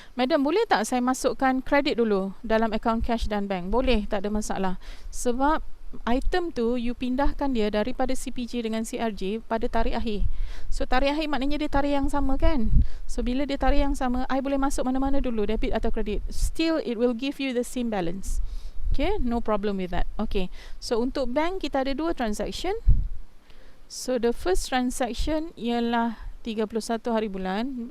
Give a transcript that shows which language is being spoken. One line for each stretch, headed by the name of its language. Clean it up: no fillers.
Malay: Madam, boleh tak saya masukkan kredit dulu dalam akaun cash dan bank? Boleh, tak ada masalah. Sebab item tu you pindahkan dia daripada CPJ dengan CRJ pada tarikh akhir. So tarikh akhir maknanya dia tarikh yang sama kan? So bila dia tarikh yang sama, I boleh masuk mana-mana dulu, debit atau kredit.
English: Still it will give you the same balance. Okay, no problem with that.
Malay: Okay, so untuk bank kita ada 2 transaction.
English: So the first transaction
Malay: ialah 31 hari bulan.